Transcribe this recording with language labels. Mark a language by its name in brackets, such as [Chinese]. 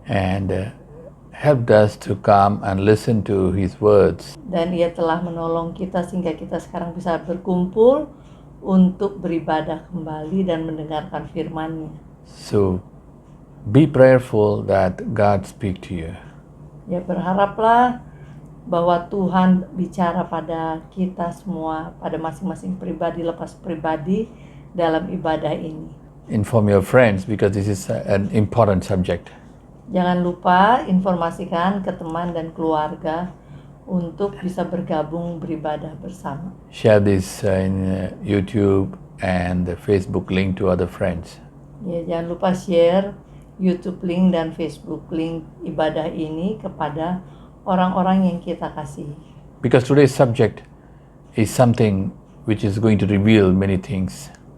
[English] and helped us to come and listen to His words. [Indonesian] dan Ia telah menolong kita sehingga kita sekarang bisa berkumpul untuk beribadah kembali dan mendengarkan firman-Nya. [English] So be prayerful that God speak to you. [Indonesian] Ya, berharaplah bahwa Tuhan bicara pada kita semua, pada masing-masing pribadi lepas pribadi dalam ibadah ini. [English] Inform your friends because this is an important subject. [Indonesian] Jangan lupa informasikan ke teman dan keluarga untuk bisa bergabung beribadah bersama. [English] Share this in YouTube and the Facebook link to other friends. [Indonesian] Ya, jangan lupa share YouTube link dan Facebook link ibadah ini kepada orang-orang yang kita kasihi. [English] Because today's subject is something which is going to reveal many things.